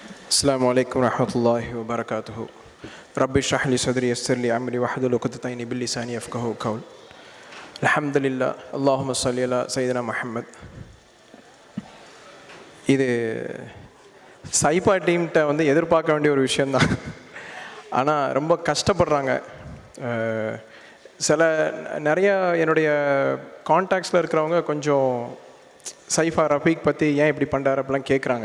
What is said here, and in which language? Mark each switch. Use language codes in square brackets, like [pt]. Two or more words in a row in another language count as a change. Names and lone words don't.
[ar] السلام عليكم ورحمة الله وبركاته. رب اشرح لي صدري يسر لي أمري واحلل عقدة من لساني يفقهوا قولي. الحمد لله اللهم صل على سيدنا محمد. [ta] இது சைபா டீம்கிட்ட எதிர்பார்க்க வேண்டிய ஒரு விஷயந்தான். ஆனால் ரொம்ப கஷ்டப்படுறாங்க. நிறைய என்னுடைய கான்டாக்ட்ஸில் இருக்கிறவங்க கொஞ்சம் சைஃபா ரஃபீக் பற்றி ஏன் இப்படி பண்ணுறாரு அப்படிலாம் கேட்குறாங்க.